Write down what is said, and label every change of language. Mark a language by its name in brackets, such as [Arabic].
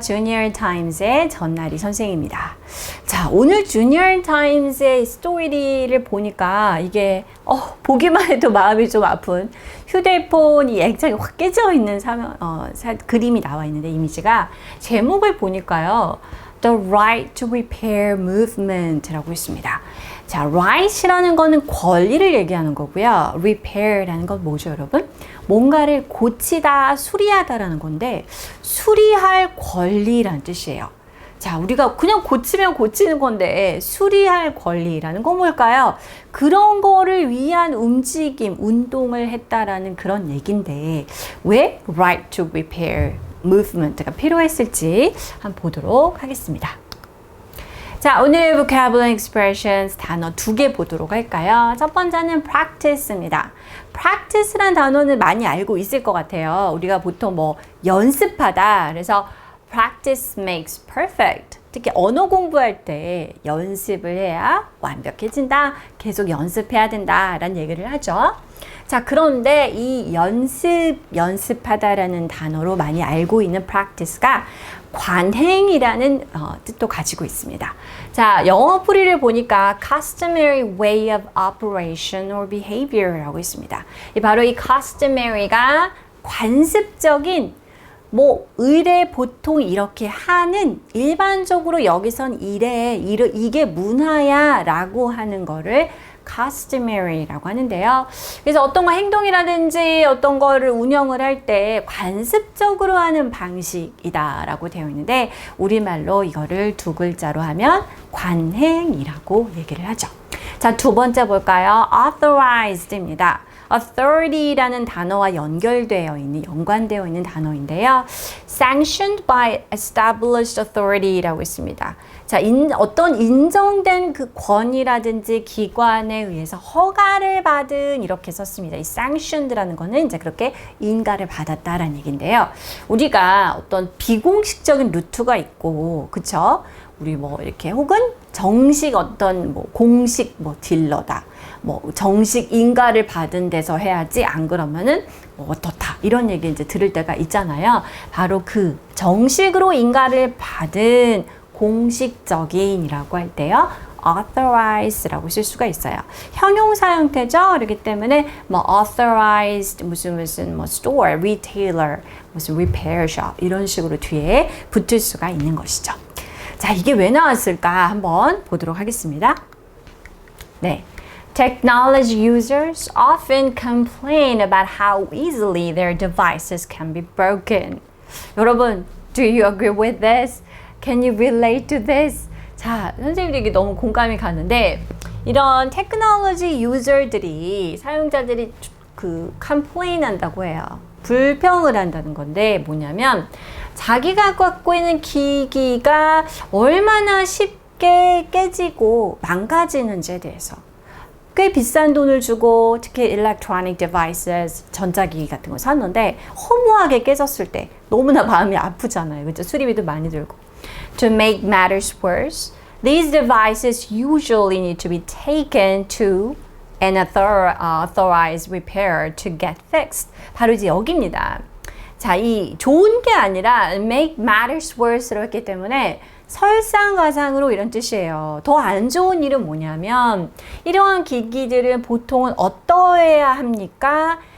[Korean] Junior Times의 전나리 선생입니다. 자, 오늘 Junior Times의 스토리를 보니까 이게 보기만 해도 마음이 좀 아픈 휴대폰이 액정이 확 깨져 있는 그림이 나와 있는데 이미지가 제목을 보니까요. [English] The Right to Repair Movement [Korean] 라고 있습니다. 자, right이라는 거는 권리를 얘기하는 거고요. repair라는 건 뭐죠, 여러분? 뭔가를 고치다, 수리하다라는 건데 수리할 권리라는 뜻이에요. 자, 우리가 그냥 고치면 고치는 건데 수리할 권리라는 건 뭘까요? 그런 거를 위한 움직임, 운동을 했다라는 그런 얘기인데 왜 [English] right to repair movement [Korean] 가 필요했을지 한번 보도록 하겠습니다. 자, 오늘의 vocabulary expressions 단어 2개 보도록 할까요? 첫 번째는 practice입니다. practice란 단어는 많이 알고 있을 것 같아요. 우리가 보통 연습하다. 그래서 [English] practice makes perfect. [Korean] 특히 언어 공부할 때 연습을 해야 완벽해진다. 계속 연습해야 된다. 라는 얘기를 하죠. 자, 그런데 이 연습하다라는 단어로 많이 알고 있는 practice가 관행이라는 뜻도 가지고 있습니다. 자, 영어 풀이를 보니까 [English] customary way of operation or behavior [Korean] 라고 있습니다. 바로 이 customary가 관습적인 의례 보통 이렇게 하는 일반적으로 여기선 이게 문화야 라고 하는 거를 customary라고 하는데요. 그래서 어떤 행동이라든지 어떤 거를 운영을 할 때 관습적으로 하는 방식이다 라고 되어 있는데 우리말로 이거를 2글자로 하면 관행이라고 얘기를 하죠. 자, 두 번째 볼까요? authorized입니다. authority라는 단어와 연관되어 있는 단어인데요. [English] sanctioned by established authority [Korean] 라고 있습니다. 자, 어떤 인정된 그 권위라든지 기관에 의해서 허가를 받은 이렇게 썼습니다. 이 sanctioned라는 거는 이제 그렇게 인가를 받았다라는 얘기인데요. 우리가 어떤 비공식적인 루트가 있고, 그쵸? 우리 이렇게 혹은 정식 공식 딜러다. 정식 인가를 받은 데서 해야지 안 그러면은 어떻다. 이런 얘기 이제 들을 때가 있잖아요. 바로 그 정식으로 인가를 받은 공식적인이라고 할 때요. authorize라고 쓸 수가 있어요. 형용사 형태죠. 그렇기 때문에 authorized 무슨 store, retailer, 무슨 repair shop 이런 식으로 뒤에 붙을 수가 있는 것이죠. 자, 이게 왜 나왔을까 한번 보도록 하겠습니다. 네. [English] Technology users often complain about how easily their devices can be broken. [Korean] 여러분, [English] do you agree with this? Can you relate to this? [Korean] 자, 선생님들에게 너무 공감이 가는데 이런 테크놀로지 유저들이 사용자들이 complain 한다고 해요. 불평을 한다는 건데 뭐냐면 자기가 갖고 있는 기기가 얼마나 쉽게 깨지고 망가지는지에 대해서 꽤 비싼 돈을 주고 특히 [English] electronic devices, [Korean] 전자기기 같은 거 샀는데 허무하게 깨졌을 때 너무나 마음이 아프잖아요. 그죠? 수리비도 많이 들고. [English] To make matters worse, these devices usually need to be taken to an authorized repair to get fixed. [Korean] 바로 이제 여기입니다. 자, 이 좋은 게 아니라 [English] make matters worse [Korean] 로 했기 때문에 설상가상으로 이런 뜻이에요. 더 안 좋은 일은 뭐냐면 이러한 기기들은 보통은 어떠해야 합니까?